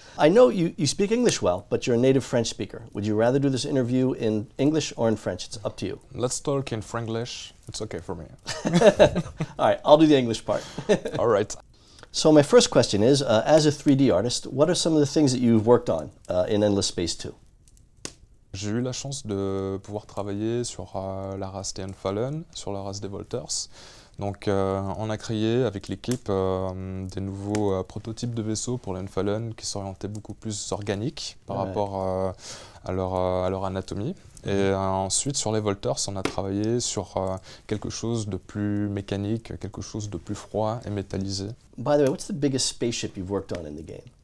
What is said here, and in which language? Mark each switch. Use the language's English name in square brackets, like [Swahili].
[English] I know you speak English well, but you're a native French speaker. Would you rather do this interview in English or in French? It's up to you. Let's talk in Franglish. It's okay for me. All right, I'll do the English part. All right. So my first question is, as a 3D artist, what are some of the things that you've worked on in Endless Space 2? [French] J'ai eu la chance de pouvoir travailler sur la race des Unfallen, sur la race des Volters. Donc on a créé avec l'équipe des nouveaux prototypes de vaisseaux pour les Unfallen qui s'orientaient beaucoup plus organiques par rapport à leur anatomie. Et ensuite sur les Volters, on a travaillé sur quelque chose de plus mécanique, quelque chose de plus froid et métallisé. [English] By the way, what's the biggest spaceship you've worked on in the game?